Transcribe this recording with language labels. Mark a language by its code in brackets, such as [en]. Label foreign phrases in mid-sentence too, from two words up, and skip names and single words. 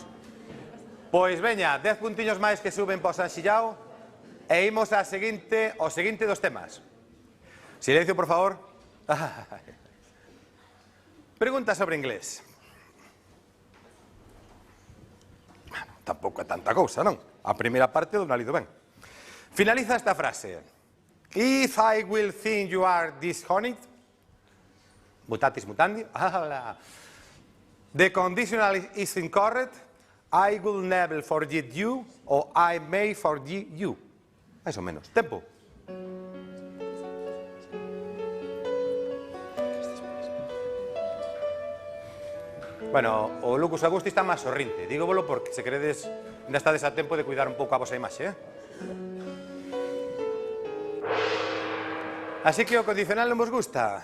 [gl] Pois veña, 10 puntiños máis que suben para o Sanxillao e imos ao seguinte dos temas. Silencio, por favor. Pregunta sobre inglés. Tampouco é tanta cousa, non? A primeira parte do nalido ben. Finaliza esta frase. [en] If I will think you are dishonest, [la] mutatis mutandi, [en] the conditional is incorrect, I will never forget you, or I may forget you. [gl] Mais ou menos. Tempo. Bueno, o Lucas Agusti está máis sorrinte. Dígovolo porque se queredes ainda estades a tempo de cuidar un pouco a vosa imaxe, Así que o condicional non vos gusta.